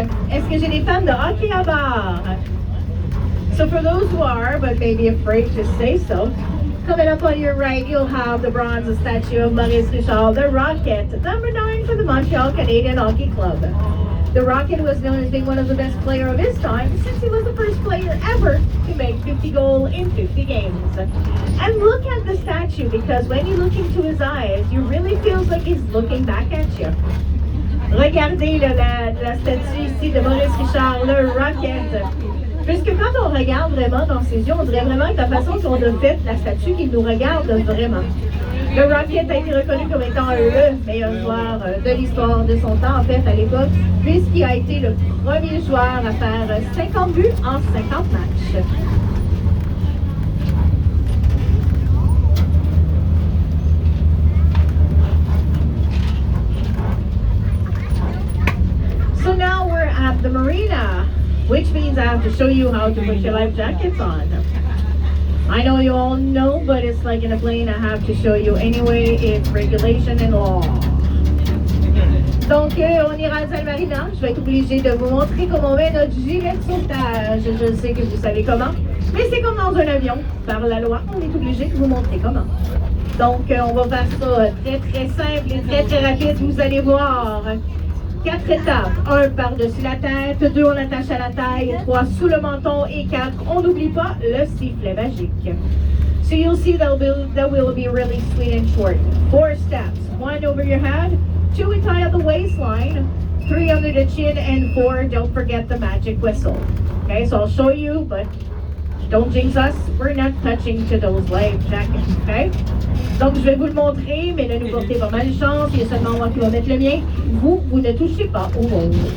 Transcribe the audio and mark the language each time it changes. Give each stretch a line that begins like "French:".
French: Est-ce que j'ai des fans de hockey à bar?
English: So for those who are, but maybe afraid to say so, coming up on your right, you'll have the bronze statue of Maurice Richard, the Rocket, number 9 for the Montreal Canadian Hockey Club. The Rocket was known as being one of the best players of his time since he was the first player ever to make 50 goals in 50 games. And look at the statue, because when you look into his eyes, you really feels like he's looking back at you.
French: Regardez la statue ici de Maurice Richard, le Rocket. Puisque quand on regarde vraiment dans ses yeux, on dirait vraiment que la façon qu'on a fait la statue qui nous regarde vraiment. Le Rocket a été reconnu comme étant le meilleur joueur de l'histoire de son temps, en fait, à l'époque, puisqu'il a été le premier joueur à faire 50 buts en 50 matchs.
English: So now we're at the marina, which means I have to show you how to put your life jackets on. I know you all know, but it's like in a plane, I have to show you anyway. It's regulation and law.
French: Donc, on ira à la marina. Je vais être obligée de vous montrer comment on met notre gilet de sauvetage. Je sais que vous savez comment, mais c'est comme dans un avion. Par la loi, on est obligé de vous montrer comment. Donc, on va faire ça très simple et très rapide. Vous allez voir. 4 étapes. 1 par-dessus la tête, 2 on attache à la taille, 3 sous le menton et 4, on n'oublie pas le sifflet magique.
English: So you'll see that will be really sweet and short. 4 steps. 1 over your head, 2 we tie at the waistline, 3 under the chin, and 4 don't forget the magic whistle. Okay, so I'll show you, but don't jinx us. We're not touching to those life jackets, okay?
French: Donc, je vais vous le montrer, mais ne nous portez pas malchance. Il y a seulement moi qui vais mettre le mien. Vous ne touchez pas au vôtre.